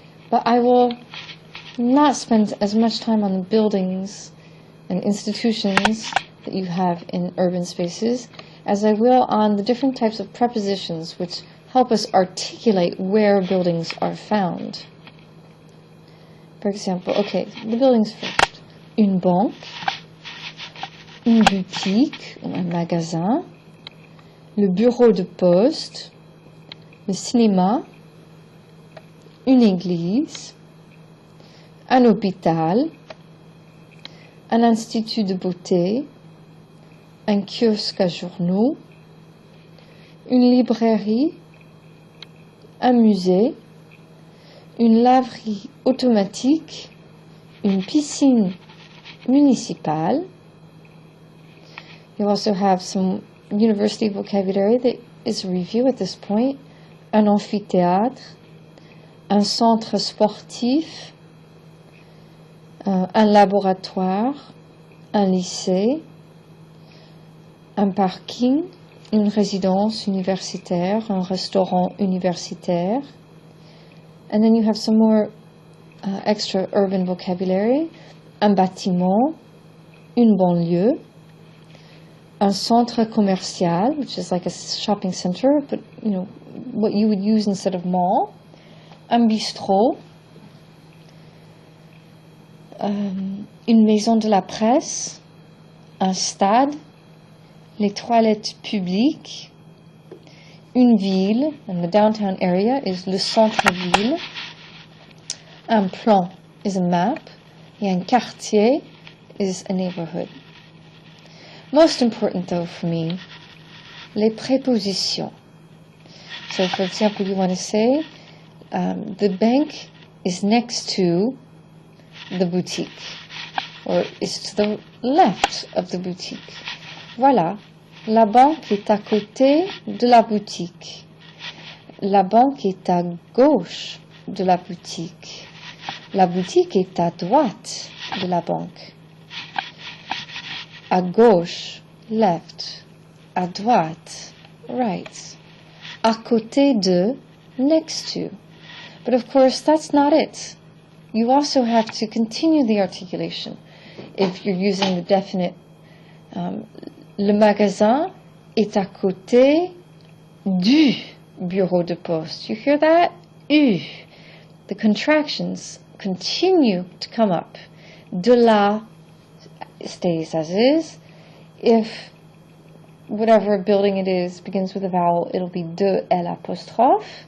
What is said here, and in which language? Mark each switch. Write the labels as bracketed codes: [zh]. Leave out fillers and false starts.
[en] But I will not spend as much time on the buildings and institutions that you have in urban spaces as I will on the different types of prepositions which help us articulate where buildings are found. For example, okay, the buildings first. [fr] Une banque, une boutique ou un magasin, le bureau de poste, le cinéma, une église, un hôpital, un institut de beauté, un kiosque à journaux, une librairie, un musée, une laverie automatique, une piscine municipale. [en] You also have some university vocabulary that is a review at this point. [fr] Un amphithéâtre, un centre sportif, un laboratoire, un lycée, un parking, une résidence universitaire, un restaurant universitaire. [en] And then you have some more extra urban vocabulary. [fr] Un bâtiment, une banlieue, un centre commercial, [en] which is like a shopping center, but you know what you would use instead of mall. [fr] Un bistrot, une maison de la presse, un stade, les toilettes publiques, une ville, [en] and the downtown area is [fr] le centre-ville, un plan [en] is a map, [fr] et un quartier [en] is a neighborhood. Most important though for me, [fr] les prépositions. [en] So for example, you want to say, the bank is next to the boutique, or is to the left of the boutique. [fr] Voilà, la banque est à côté de la boutique. La banque est à gauche de la boutique. La boutique est à droite de la banque. À gauche, left. À droite, right. À côté de, [en] next to. But of course, that's not it. You also have to continue the articulation. If you're using the definite, [fr] le magasin est à côté du bureau de poste. [en] You hear that? U. The contractions continue to come up. De la stays as is. If whatever building it is begins with a vowel, it'll be de l'apostrophe.